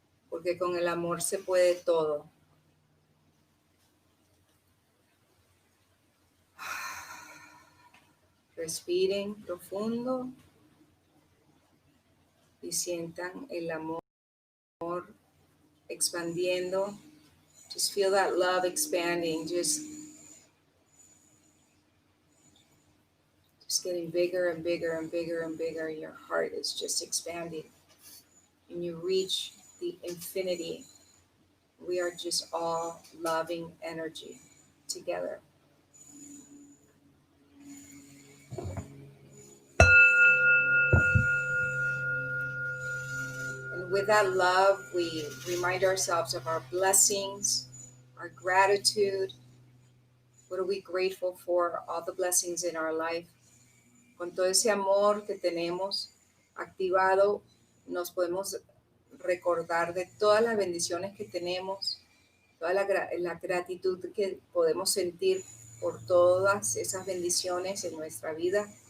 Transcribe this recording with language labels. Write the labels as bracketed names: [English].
[Spanish] Porque con el amor se puede todo. Respiren profundo y sientan el amor expandiendo. [English] Just feel that love expanding, just getting bigger and bigger and bigger and bigger. Your heart is just expanding. And you reach the infinity. We are just all loving energy together. And with that love, we remind ourselves of our blessings, our gratitude. What are we grateful for? All the blessings in our life. [Spanish] Con todo ese amor que tenemos activado, nos podemos recordar de todas las bendiciones que tenemos, toda la gratitud que podemos sentir por todas esas bendiciones en nuestra vida.